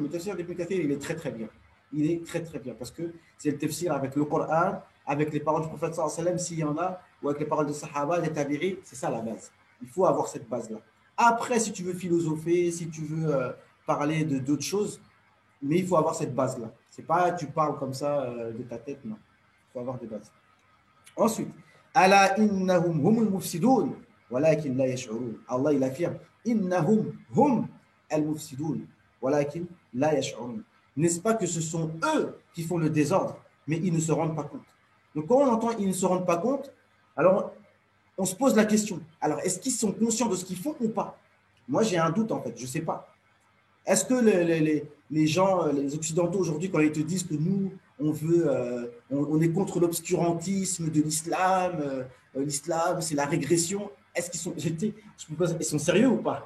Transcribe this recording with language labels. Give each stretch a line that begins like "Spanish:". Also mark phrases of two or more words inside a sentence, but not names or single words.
French: Le tafsir d'Ibn Kathir, il est très très bien. Il est très très bien parce que c'est le tafsir avec le Coran, avec les paroles du prophète
Arabic: صلى الله عليه وسلم,
French: s'il y en a, ou avec les paroles des Sahaba, des Tabi'i, c'est ça la base. Il faut avoir cette base-là. Après, si tu veux philosopher, si tu veux parler d'autres choses, mais il faut avoir cette base-là. C'est pas tu parles comme ça de ta tête, non. Il faut avoir des bases. Ensuite,
Arabic: ألا إنهم هم المفسدون ولكن لا يشعرون.
French: Allah il affirme
Arabic: إنهم هم المفسدون ولكن لا يشعرون.
French: N'est-ce pas que ce sont eux qui font le désordre, mais ils ne se rendent pas compte. Donc quand on entend ils ne se rendent pas compte, alors on se pose la question. Alors est-ce qu'ils sont conscients de ce qu'ils font ou pas? Moi j'ai un doute en fait, je ne sais pas. Est-ce que les gens, les Occidentaux aujourd'hui, quand ils te disent que nous, on est contre l'obscurantisme de l'islam, l'islam, c'est la régression, est-ce qu'ils sont, ils sont sérieux ou pas?